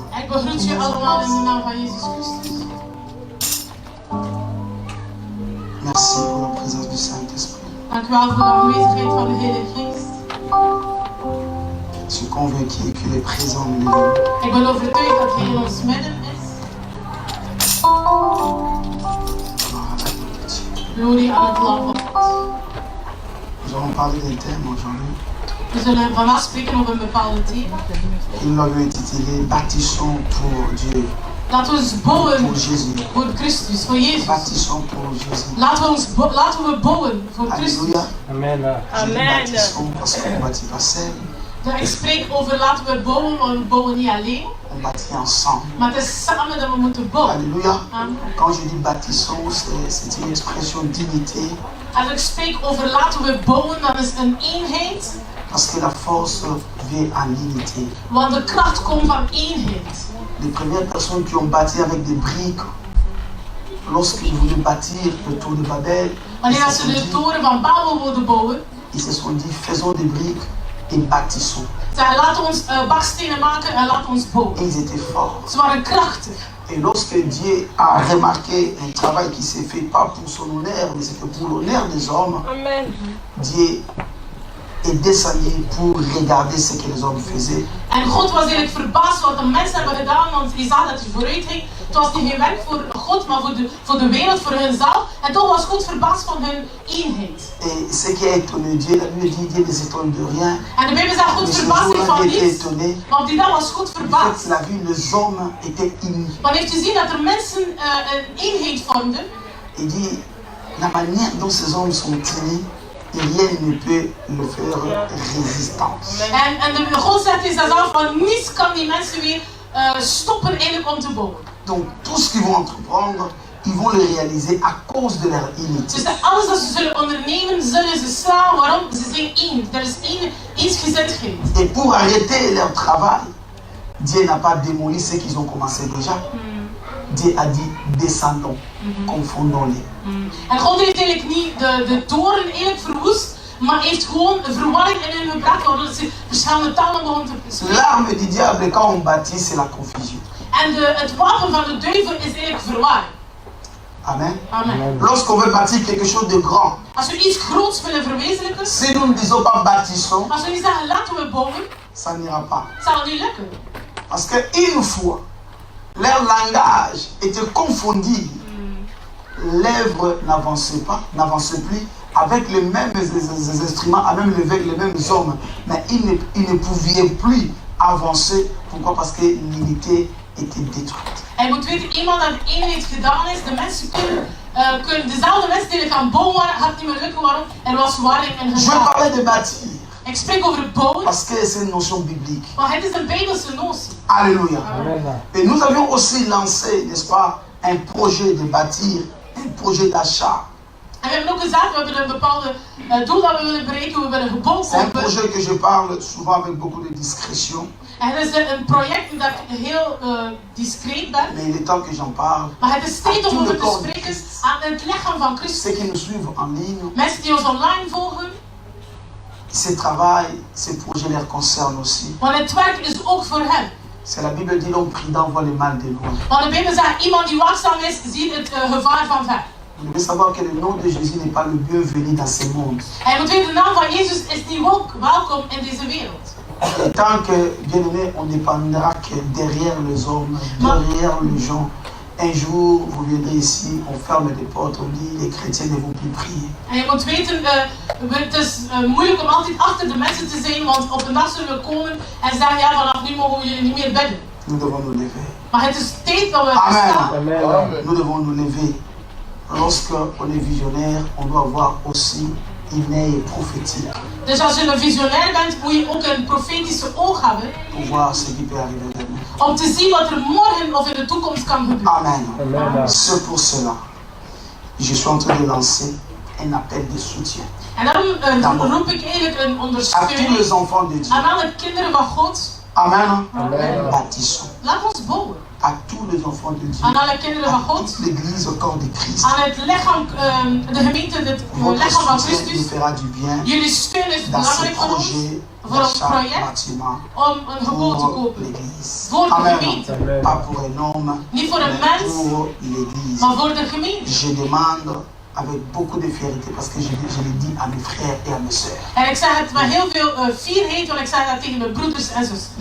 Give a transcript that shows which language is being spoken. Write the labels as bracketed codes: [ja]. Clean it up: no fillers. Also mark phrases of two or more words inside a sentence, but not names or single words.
[nl] begroet je allemaal in de naam van Jezus Christus. [fr] Merci pour la présence du Saint-Esprit. [nl] Dank u wel voor de aanwezigheid van de Heilige Geest. [fr] Je suis convaincu qu'il est présent au milieu de nous. [nl] Ik ben overtuigd dat hij in ons midden is. Glorie aan het Lam van God. [fr] Nous allons parler d'un thème aujourd'hui. [nl] We zullen vandaag spreken over een bepaalde thema. [fr] Nous l'avons intitulé Bâtissons pour Dieu, [nl] Laten we ons bouwen [fr] pour Jésus. [nl] voor Christus, voor Jezus. [fr] Bâtissons pour Jésus. [nl] Laten we bouwen voor Christus. [fr] Alléluia. [nl] Amen. [fr] Je dis bâtissons parce qu'on ne bâtit pas seul, [nl] Ik spreek over laten we bouwen, want we bouwen niet alleen. [fr] on bâtit ensemble. [nl] Maar het is samen dat we moeten bouwen. [fr] Alléluia. [nl] Amen. [fr] Quand je dis bâtissons, c'est une expression d'unité. [nl] Als ik spreek over laten we bouwen, dan is een eenheid. [fr] Parce que la force vient en unité. [nl] Want de kracht komt van eenheid. [fr] Les premières personnes qui ont bâti avec des briques, lorsqu'ils voulaient bâtir le tour de Babel, [nl] Wanneer ze de toren van Babel wilden bouwen, [fr] ils se sont dit faisons des briques et bâtissons. [nl] zeiden laten we ons bakstenen maken en laten we ons bouwen. [fr] Et ils étaient forts. [nl] Ze waren krachtig. [fr] Et lorsque Dieu a remarqué un travail qui s'est fait pas pour son honneur, mais c'était pour l'honneur des hommes, Amen. Dieu est descendu pour regarder ce que les hommes faisaient. [nl] En God was eigenlijk verbaasd wat de mensen hebben gedaan, want die zag dat hij vooruit ging. Het was niet geen werk voor God, maar voor de wereld, voor hunzelf. En toch was God verbaasd van hun eenheid. [fr] Et ce qui a étonné Dieu, la Bible dit Dieu ne s'étonne de rien. [nl] En de Bijbel zegt God [fr] Mais ce [nl] verbaast zich [fr] jour-là, [nl] van [fr] Dieu était [nl] niets. [fr] étonné. [nl] Maar op die dag was God [fr] En [nl] verbaasd. [fr] fait, il a vu les hommes étaient unis. [nl] Want heeft u zien dat er mensen een eenheid vormden. [fr] Il dit, la manière dont ces hommes sont unis, rien ne peut le faire résistance. [nl] En de God zegt in zichzelf van niets kan die mensen weer stoppen eigenlijk om te bouwen. [fr] Donc, tout ce qu'ils vont entreprendre, ils vont le réaliser à cause de leur unité. [nl] Dus alles wat ze zullen ondernemen, zullen ze slaan. Waarom? Ze zijn één. Er is eensgezindheid. [fr] Et pour arrêter leur travail, Dieu n'a pas démoli ce qu'ils ont commencé déjà. Dieu a dit, descendons, confondons-les. [nl] En God heeft eigenlijk niet de toren eigenlijk verwoest, maar heeft gewoon verwarring in hun gebracht, waardoor ze verschillende talen begonnen te spreken. [fr] L'arme du diable, quand on bâtit, c'est la confusion. [nl] En het wapen van de duivel is eigenlijk verwarring. Amen. Amen. [fr] Lorsqu'on veut bâtir quelque chose de grand, [nl] Als we iets groots willen verwezenlijken, [fr] si nous ne disons pas bâtissons, [nl] als we niet zeggen laten we bouwen, [fr] ça n'ira pas. [nl] zal het niet lukken. [fr] Parce qu'une fois, leur langage était confondu. L'œuvre n'avançait plus avec les mêmes instruments, avec les mêmes hommes. Mais ils ne pouvaient plus avancer. Pourquoi? Parce que l'unité était détruite. [nl] En je moet weten, eenmaal dat de eenheid gedaan is, de mensen kunnen dezelfde mensen die gaan bouwen, gaat niet meer lukken. Waarom? Er was verwarring en [fr] Je [nl] gevaar. [fr] parlais de bâtir. [nl] Ik spreek over het bouwen, [fr] Parce que c'est une notion biblique. [nl] maar het is een Bijbelse notie. [fr] Alléluia. [nl] Amen. [fr] Et nous avions aussi lancé, n'est-ce pas, un projet de bâtir, un projet d'achat. [nl] En we hebben ook gezegd, we hebben een bepaalde doel dat we willen bereiken, we willen gebouwd [fr] C'est un [nl] worden. [fr] projet que je parle souvent avec beaucoup de discrétion. [nl] En het is een project dat ik heel discreet ben. [fr] Mais il est temps que j'en parle. [nl] Maar het is tijd om [fr] Tout [nl] over [fr] le [nl] te [fr] corps [nl] spreken [fr] de Christ. [nl] aan het lichaam van [fr] Ceux [nl] Christus. [fr] qui nous suivent en ligne, [nl] Mensen die ons online volgen. [fr] ce travail, ces projets les concernent aussi. [nl] Want het werk is ook voor hen. [fr] C'est la Bible dit l'homme prudent voit le mal de loin. [nl] Want de Bijbel zegt, iemand die waakzaam is, ziet het gevaar van ver. [fr] Vous devez savoir que le nom de Jésus n'est pas le bienvenu dans ce monde. [nl] En je moet weten, de naam van Jezus is niet welkom in deze wereld. [fr] Et tant que, bien aimé, on dépendra que derrière les hommes, derrière les gens, un jour, vous viendrez ici, on ferme les portes, on dit les chrétiens ne vont plus prier. [nl] En je moet weten, het is moeilijk om altijd achter de mensen te zijn, want op een dag zullen we komen en zeggen, ja, vanaf nu mogen we jullie niet meer bidden. [fr] Nous devons nous lever. [nl] Maar het is tijd dat we [fr] Amen. [nl] staan. Amen. [fr] Nous devons nous lever. Lorsqu'on est visionnaire, on doit avoir aussi une œil prophétique [nl] Dus als je een visionair bent, moet je ook een profetische oog hebben [fr] pour voir ce qui peut arriver demain. [nl] om te zien wat er morgen of in de toekomst kan gebeuren. [fr] Amen. [nl] Amen. [fr] C'est pour cela que je suis en train de lancer un appel de soutien [nl] En daarom roep ik eigenlijk een [fr] à tous [nl] ondersteuning [fr] les enfants de Dieu. [nl] aan alle kinderen van God. [fr] Amen. [nl] Amen. [fr] Bâtissons. [nl] Laat ons bouwen. [fr] À tous les enfants de Dieu, [nl] aan alle kinderen van [fr] à [nl] God, [fr] toute l'église au corps de Christ. [nl] aan het lichaam, de gemeente, het [fr] Votre [nl] lichaam van [fr] soutien nous [nl] Christus. [fr] fera du bien [nl] Jullie steun is [fr] dans ce [nl] belangrijk voor ons, [fr] projet [nl] voor ons [fr] d'achat [nl] project, [fr] bâtiment [nl] om een gebouw te [fr] pour [nl] kopen. [fr] l'église. [nl] Voor de [fr] Amen. [nl] gemeente. [fr] Pas pour un homme, [nl] Niet voor een [fr] mais [nl] mens, [fr] pour l'église. [nl] maar voor de gemeente. [fr] Je demande avec beaucoup de fierté parce que je l'ai dit à mes frères et à mes sœurs. [nl] En ik zeg het met heel veel fierheid, want ik zeg dat tegen mijn broeders en zussen.